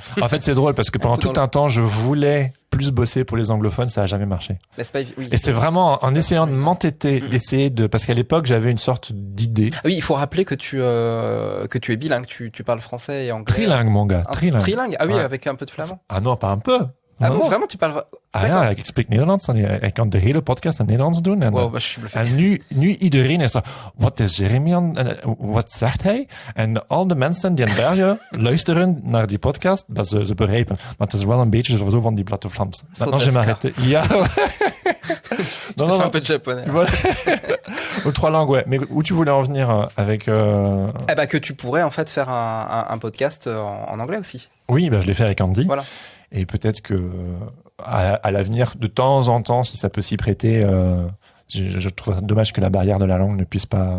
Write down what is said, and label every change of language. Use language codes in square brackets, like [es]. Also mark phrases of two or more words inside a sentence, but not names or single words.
[fr] En fait, c'est drôle parce que pendant tout un temps, je voulais plus bosser pour les anglophones, ça a jamais marché. Et c'est vraiment en essayant de m'entêter, d'essayer parce qu'à l'époque, j'avais une sorte d'idée. Oui, il faut rappeler que tu es bilingue, tu parles français et anglais. Trilingue, mon gars. Trilingue? Ah oui, avec un peu de flamand. Ah non, pas un peu. Ah bon, vraiment, tu parles... [nl] Ja, ik spreek Nederlands en ik kan de hele podcast in Nederlands doen. En nu iedereen is zo, wat is Jeremy wat zegt hij? En al de mensen die in België luisteren naar die podcast, dat ze begrijpen. Maar het is wel een beetje zo van die platte Vlaams. [fr] Maintenant, je m'arrête. Ja. Non, un peu de japonais. Voilà. Aux 3 langues, ouais. Mais où tu voulais en venir avec... que tu pourrais en fait faire un podcast en anglais aussi. Oui, je l'ai fait avec Andy. Voilà. Et peut-être que à l'avenir, de temps en temps, si ça peut s'y prêter, je trouve dommage que la barrière de la langue ne puisse pas...